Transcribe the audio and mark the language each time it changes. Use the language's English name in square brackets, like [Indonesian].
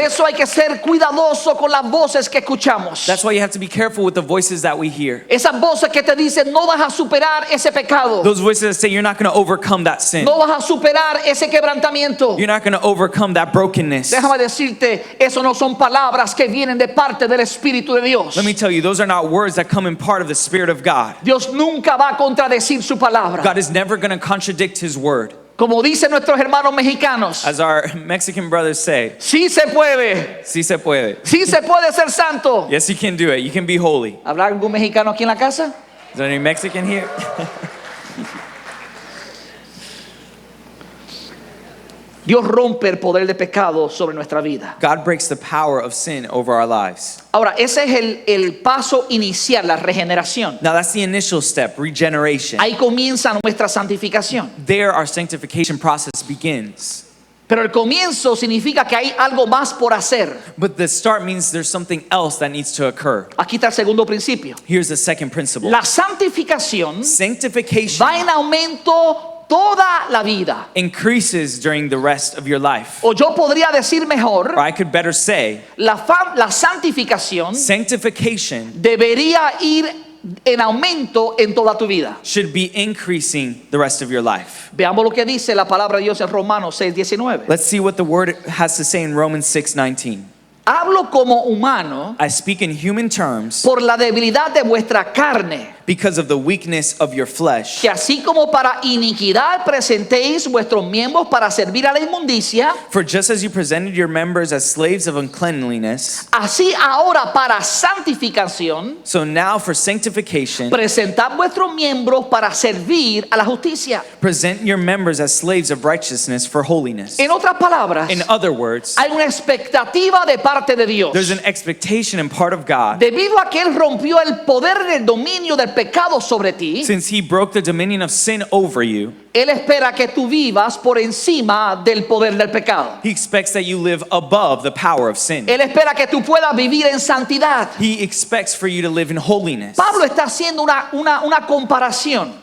[Spanish] eso hay que ser cuidadoso con las voces que escuchamos. [English] That's why you have to be careful with the voices that we hear. [Spanish] Esas voces que te dicen no vas a superar ese pecado. [English] Those voices that say you're not going to overcome that sin. [Spanish] No vas a superar ese quebrantamiento. [English] You're not going to overcome that brokenness. [Spanish] Déjame decirte, eso no son palabras que vienen de parte del Espíritu de Dios. [English] Let me tell you, those are not words that come in part of the Spirit of God. [Spanish] Dios nunca va a contradecir su palabra. [English] God is never going to contradict His word. [Spanish] Como dicen nuestros hermanos mexicanos, [English] As our Mexican brothers say, [Spanish] sí se puede, sí se puede. sí se puede ser santo. [English] Yes, you can do it. You can be holy. [Spanish] ¿Habrá algún mexicano aquí en la casa? [English] Is there any Mexican here? [Spanish] Dios rompe el poder de pecado sobre nuestra vida. [English] God breaks the power of sin over our lives. [Spanish] Ahora, ese es el paso inicial, la regeneración. [English] Now that's the initial step, regeneration. [Spanish] Ahí comienza nuestra santificación. [English] There our sanctification process begins. [Spanish] Pero el comienzo significa que hay algo más por hacer. [English] But the start means there's something else that needs to occur. [Spanish] Aquí está el segundo principio. [English] Here's the second principle. [Spanish] La santificación [English] Sanctification [Spanish] va en aumento toda la vida. [English] increases during the rest of your life. [Spanish] O yo podría decir [English] Or [Spanish] mejor, [English] I could better say, [Spanish] la santificación [English] sanctification [Spanish] debería ir en aumento en toda tu vida. [English] should be increasing the rest of your life. [Spanish] Veamos lo que dice la palabra de Dios en Romanos 6:19. [English] Let's see what the word has to say in Romans 6:19. [Spanish] Hablo como humano [English] I speak in human terms [Spanish] por la debilidad de vuestra carne, [English] because of the weakness of your flesh. [Spanish] que así como para iniquidad presentéis vuestros miembros para servir a la inmundicia, [English] For just as you presented your members as slaves of uncleanliness, [Spanish] así ahora para santificación [English] so now for sanctification, [Spanish] presentad vuestros miembros para servir a la justicia. [English] present your members as slaves of righteousness for holiness. [Spanish] En otras palabras, [English] In other words, [Spanish] hay una expectativa de parte de Dios. [English] there's an expectation in part of God. [Spanish] Debido a que Él rompió el poder del dominio del pecado sobre ti, [English] Since he broke the dominion of sin over you, [Spanish] Él espera que tú vivas por encima del poder del pecado. [English] he expects that you live above the power of sin. [Spanish] Él espera que tú puedas vivir en santidad. [English] He expects for you to live in holiness. [Spanish] Pablo está haciendo una comparación.